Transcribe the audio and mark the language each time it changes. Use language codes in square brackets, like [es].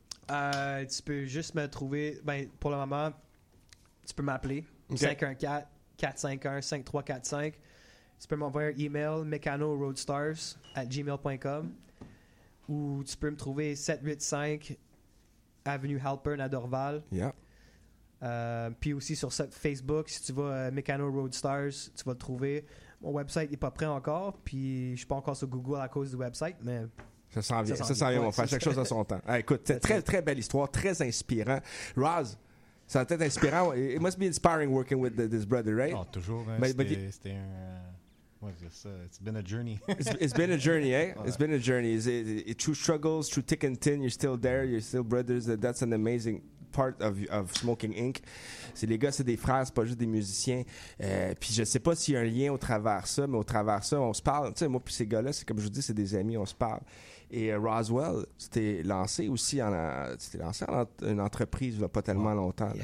[fr] Tu peux juste me trouver, ben, pour le moment, tu peux m'appeler, 514-451-5345, tu peux m'envoyer un email, mecanoroadstars@gmail.com, ou tu peux me trouver 785 Avenue Halpern à Dorval, puis aussi sur Facebook, si tu vas à Mécano Roadstars, tu vas le trouver, mon website n'est pas prêt encore, puis je ne suis pas encore sur Google à cause du website, mais... Ça s'en vient, ça s'en vient. On va faire chaque chose à son temps. Ah, écoute, c'est très, très belle histoire, très inspirant. Roz, ça a été inspirant. [en] It must be inspiring working with this brother, right? Oh, [fr] toujours. Hein, [en] it's been a journey. It's been a journey, eh? Voilà. It's been a journey. It's through struggles, through thick and thin, you're still there, you're still brothers. That's an amazing part of Smoking Inc. [fr] C'est les gars, c'est des frères, c'est pas juste des musiciens. Puis je sais pas s'il y a un lien au travers ça, mais au travers ça, on se parle. Tu sais, moi puis ces gars-là, c'est comme je vous dis, c'est des amis, on se parle. Et Roswell, tu t'es lancé en une entreprise il y a pas tellement longtemps.